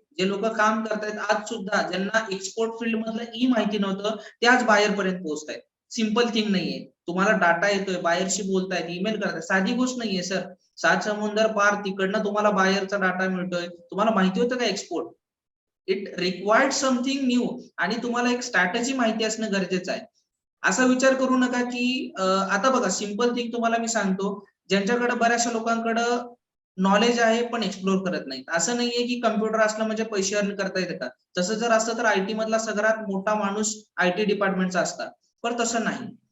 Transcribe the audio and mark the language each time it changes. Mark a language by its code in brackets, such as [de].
[mr] जे लोक काम करतायत आज सुद्धा, ज्यांना एक्सपोर्ट फील्ड मधलं माहिती नव्हतं, ते आज बायर पर्यंत पोहोचतायत. [en] simple thing [mr] नाहीये. तुम्हाला डाटा येतोय, बायरशी बोलतायत, ईमेल करतायत, साधी गोष्ट नाहीये सर. 7 समुंदर पार तिकडनं तुम्हाला बायरचा डाटा मिळतोय. तुम्हाला माहिती होतं का export? [en] It required something new. [mr] आणि तुम्हाला एक स्ट्रॅटेजी माहिती असणं गरजेचं आहे. असा विचार करू नका की आता बघा, [en] simple thing [mr] तुम्हाला मी सांगतो, ज्यांच्याकडे बऱ्याचशा लोकांकडे नॉलेज आहे पण एक्सप्लोर करत नाहीत. असं नाहीये की कम्प्युटर असलं म्हणजे पैसे अर्न करता येतं का? तसं जर असतं तर आयटी मधला सगळ्यात मोठा माणूस आयटी डिपार्टमेंटचा असता. पण तसं नाही.